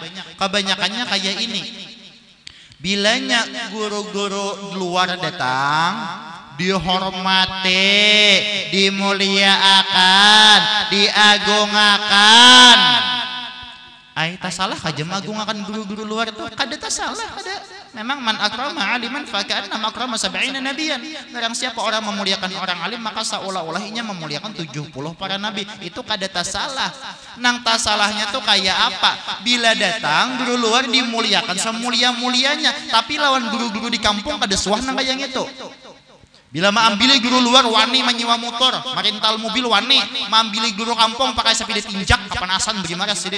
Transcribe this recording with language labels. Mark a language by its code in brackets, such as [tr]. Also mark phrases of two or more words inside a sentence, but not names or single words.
[id] Kebanyakannya kayak ini. Bilanya guru-guru luar datang dihormati, dimuliakan, diagungkan. [bjn] Ai tak salah aja mengagungakan guru-guru luar itu kada tak salah kada. [ar] Memang man akrama aliman fa ka'anna akrama 70 nabiyan. [id] Barang siapa orang memuliakan orang alim maka seolah-olahnya memuliakan 70 para nabi. [bjn] Itu kada tak salah. Nang tak salahnya tuh kayak apa? Bila datang guru luar dimuliakan semulia-mulianya, tapi lawan guru-guru di kampung kada suah nang kayak itu. Bila maambili guru luar wani menyewa motor, marintal mobil wani, maambili guru kampung pakai sepeda tinjak kapanasan bagaimana sidin.